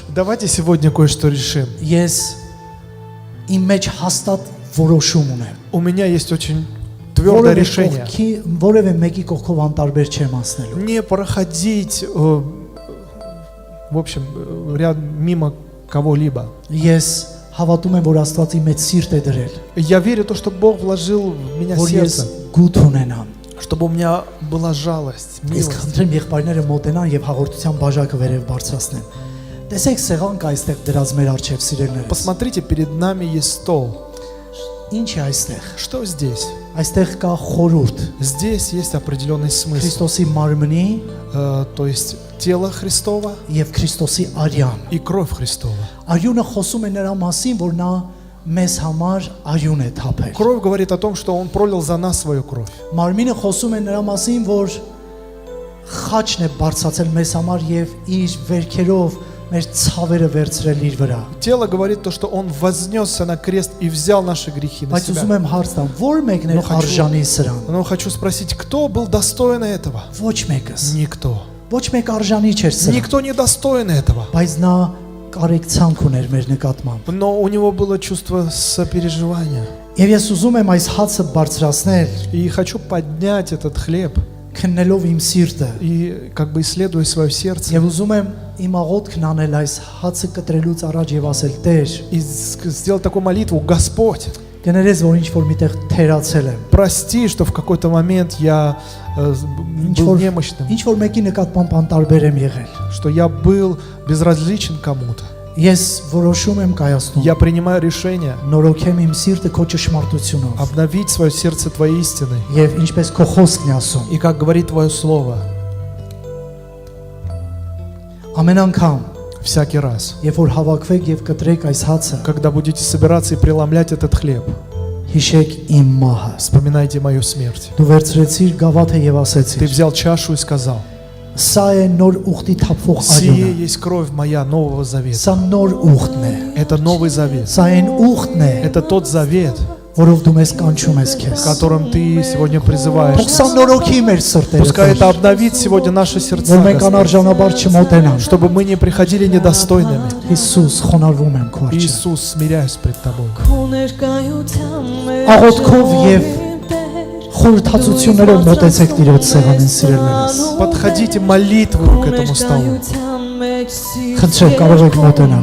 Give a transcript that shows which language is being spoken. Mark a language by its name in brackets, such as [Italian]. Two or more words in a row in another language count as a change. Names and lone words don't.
[Russian] Давайте сегодня кое-что решим. [Armenian] Ես իմ մեջ հաստատ որոշում ունեմ։ [Russian] У меня есть очень твердое решение. [Armenian] Որևէ մեկի կողքով անտարբեր չեմ անցնելու։ [Russian] Не проходить, в общем, ряд мимо кого-либо. [Armenian] Ես հավատում եմ, որ Աստվածի մեծ սիրտ է դրել, [Russian] Я верю в то, что Бог вложил в меня [Armenian] որ ես [Russian] сердце, [Armenian] գութ ունենամ։ [Russian] чтобы у меня была жалость, [Armenian] Ես [Russian] милость. [Armenian] խնդրեմ եղբայրները մոտենան եւ հաղորդության բաժակը վերև բարձրացնեն։ Տեսեք սեղան կա այստեղ դրած մեր արչեւ սիրելիներս։ [Russian] Посмотрите, перед нами есть стол. [Armenian] Ինչ է այստեղ։ [Russian] Что здесь? [Armenian] Այստեղ կա խորհուրդ [Russian] Здесь есть определенный смысл. [Armenian] Քրիստոսի մարմնի [Russian] То есть тело Христова [Armenian] եւ Քրիստոսի արյան։ [Russian] и кровь Христова. [Armenian] Արյունը խոսում է նրա մասին, որ նա մեզ համար արյուն է թափել։ [Russian] Кровь говорит о том, что Он пролил за нас свою кровь. [Armenian] Մարմինը խոսում է նրա մասին, որ խաչն է բարձրացել մեզ համար եւ իր վերքերով մեր ցավերը վերցրել իր վրա։ [Russian] Тело говорит то, что Он вознесся на крест и взял наши грехи на [Armenian] Բայց ուզում [Russian] себя. [Armenian] եմ հարց տամ, ո՞ր մեկն է արժանի սրան։ [Russian] Но хочу спросить, кто был достоин этого? [Armenian] Ոչ մեկս։ [Russian] Никто. [Armenian] Ոչ մեկ արժանի չէր սրան։ [Russian] Никто не достоин этого. [Armenian] Բայց նա կարեկցանք ուներ մեր նկատմամբ։ [Russian] Но у него было чувство сопереживания. [Armenian] Եվ ես ուզում եմ այս հացը բարձրացնել, [Russian] И хочу поднять этот хлеб [Armenian] քննելով իմ սիրտը։ [Russian] и как бы исследуя свое сердце. [Armenian] Եվ ուզում եմ իմ աղոթքն անել այս հացը կտրելուց առաջ եւ ասել. Տեր, [Russian] И сделать такую молитву: Господь, [Armenian] կներես, որ ինչ որ միտեղ թերացել եմ։ [Russian] прости, что в какой-то момент я был немощным, [Armenian] Ինչ որ մեկի նկատմամբ անտարբեր եմ եղել։ [Russian] что я был безразличен кому-то. [Armenian] Ես որոշում եմ կայացնում։ [Russian] Я принимаю решение [Armenian] Նորոգեմ իմ սիրտը քո ճշմարտությունով։ [Russian] обновить свое сердце Твоей истиной. [Armenian] Եվ ինչպես քո խոսքն է ասում։ [Russian] И как говорит Твое Слово, [Armenian] Ամեն անգամ, [Russian] всякий раз, [Armenian] երբ որ հավաքվեք եւ կտրեք այս հացը, [Russian] когда будете собираться и преломлять этот хлеб, [Armenian] հիշեք իմ մահը։ [Russian] вспоминайте мою смерть. [Armenian] Դու վերցրեցիր գավաթը եւ [Russian] Ты [Armenian] ասեցիր. [Russian] взял чашу и сказал: [Armenian] Սա է нոր ուխտի թափվող [Russian] «Сие [Armenian] արյունը։ [Russian] есть кровь моя Нового Завета». [Armenian] Սա նոր ուխտն է։ [Russian] Это Новый Завет. [Armenian] Սա այն ուխտն է, [Russian] Это тот завет, [Armenian] որով дու մեզ կանչում ես քեզ։ [Russian] которым Ты сегодня призываешь. [Armenian] Թող սա նորոգի մեր սրտերը, [Russian] Пускай это обновит сегодня наши сердца, [Armenian] որ մենք [Russian] Господь, [Armenian] անարժանաբար չմոտենանք։ [Russian] чтобы мы не приходили недостойными. [Armenian] Հիսուս, խոնարհվում եմ քո առջև։ [Russian] Иисус, смиряюсь пред Тобой. [Armenian] Աղոթքով եւ խորհրդածություններով մոտեցեք Տիրոջ սեղանին, սիրելիներս։ [Russian] Подходите молитвою к этому столу. [Armenian] Խնդրեմ, կարող եք մոտենալ։